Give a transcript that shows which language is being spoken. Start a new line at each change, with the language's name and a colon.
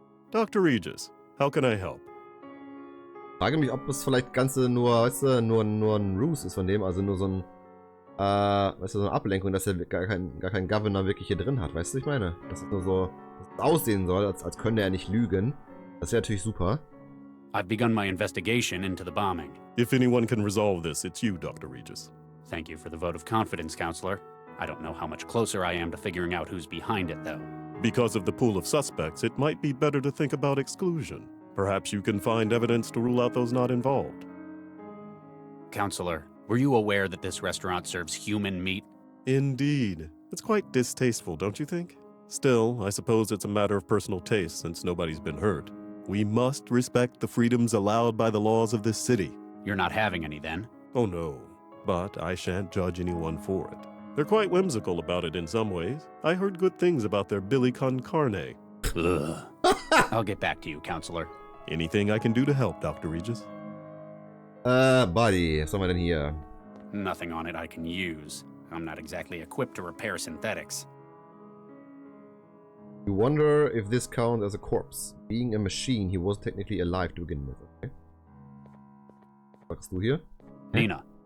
English: Dr. Regis, how can I help?
German: Ich frage mich, ob es vielleicht Ganze nur, weißt du, nur ein Ruse ist von dem, also nur so ein, weißt du, so eine Ablenkung, dass er gar keinen Governor wirklich hier drin hat, weißt du, ich meine? Dass es nur so, dass es aussehen soll, als könnte er nicht lügen. Das wäre natürlich super.
English: I've begun my investigation into the bombing. If anyone can resolve this, it's you, Dr. Regis. Thank you for the vote of confidence, Counselor. I don't know how much closer I am to figuring out who's behind it, though. Because of the pool of suspects, it might be better to think about exclusion. Perhaps you can find evidence to rule out those not involved. Counselor, were you aware that this restaurant serves human meat? Indeed. It's quite distasteful, don't you think? Still, I suppose it's a matter of personal taste since nobody's been hurt. We must respect the freedoms allowed by the laws of this city. You're not having any, then? Oh no, but I shan't judge anyone for it. They're quite whimsical about it in some ways. I heard good things about their Billy con carne. Ugh. I'll get back to you, Counselor. Anything I can do to help, Dr. Regis?
German: Buddy, was haben wir denn hier?
English: Nothing on it I can use. I'm not exactly equipped to repair synthetics. You wonder if this counts as a corpse. Being a machine, he was technically alive to begin with.
German: Okay. Was sagst du hier? Nina.